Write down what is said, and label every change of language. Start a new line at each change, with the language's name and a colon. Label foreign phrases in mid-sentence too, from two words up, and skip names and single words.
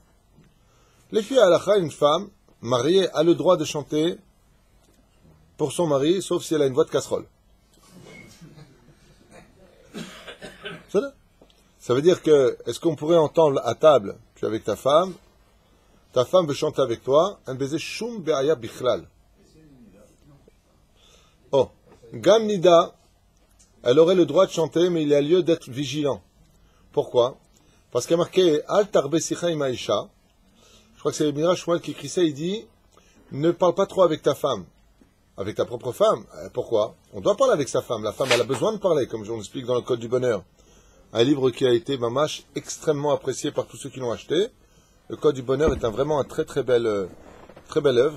French: Les filles à Halacha, une femme mariée a le droit de chanter pour son mari, sauf si elle a une voix de casserole. Ça veut dire que, est-ce qu'on pourrait entendre à table, tu es avec ta femme ta femme veut chanter avec toi, un baiser
Hebrew: שום בעיה בכלל.
French: Oh,
Hebrew: גם נידה,
French: elle aurait le droit de chanter, mais il y a lieu d'être vigilant. Pourquoi? Parce qu'il y a marqué
Hebrew: אל תרבה שיחה עם האשה.
French: Je crois que c'est le Midrash Shmuel qui écrit ça, il dit ne parle pas trop avec ta femme. Avec ta propre femme. Pourquoi? On doit parler avec sa femme. La femme, elle a besoin de parler, comme je vous explique dans le Code du Bonheur. Un livre qui a été, mamash, extrêmement apprécié par tous ceux qui l'ont acheté. Le Code du Bonheur est vraiment un très belle œuvre.